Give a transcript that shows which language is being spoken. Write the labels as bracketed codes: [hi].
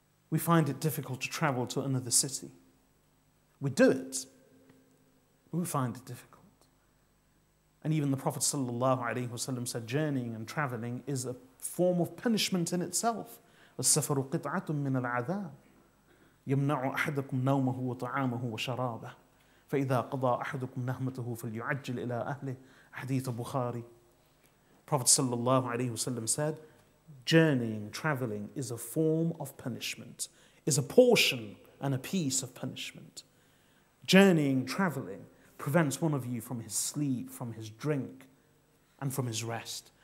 [en] We find it difficult to travel to another city. We do it, but we find it difficult. And even the Prophet ﷺ said journeying and traveling is a form of punishment in itself. [ar] السفر قطعة من العذاب يمنع أحدكم نومه وطعامه وشرابه فإذا قضى أحدكم نهمته فليعجل إلى أهله حديث Bukhari. [en] Prophet ﷺ said, journeying, traveling is a form of punishment, is a portion and a piece of punishment. Journeying, traveling prevents one of you from his sleep, from his drink, and from his rest.